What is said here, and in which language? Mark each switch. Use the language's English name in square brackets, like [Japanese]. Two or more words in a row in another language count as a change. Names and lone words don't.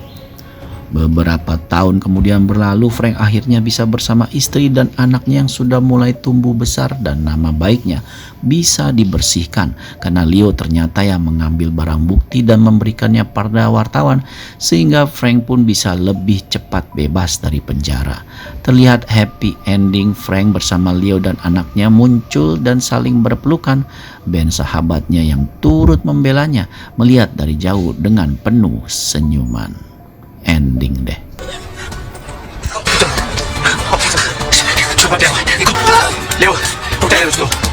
[Indonesian] Beberapa tahun kemudian berlalu, Frank akhirnya bisa bersama istri dan anaknya yang sudah mulai tumbuh besar, dan nama baiknya bisa dibersihkan karena Leo ternyata yang mengambil barang bukti dan memberikannya pada wartawan, sehingga Frank pun bisa lebih cepat bebas dari penjara. Terlihat [English] happy ending, [Indonesian] Frank bersama Leo dan anaknya muncul dan saling berpelukan. Ben sahabatnya yang turut membelanya melihat dari jauh dengan penuh senyuman. Ending deh. [French] Oh putain, je peux pas perdre. Écoute, Léo, faut que t'ailles à l'hosto.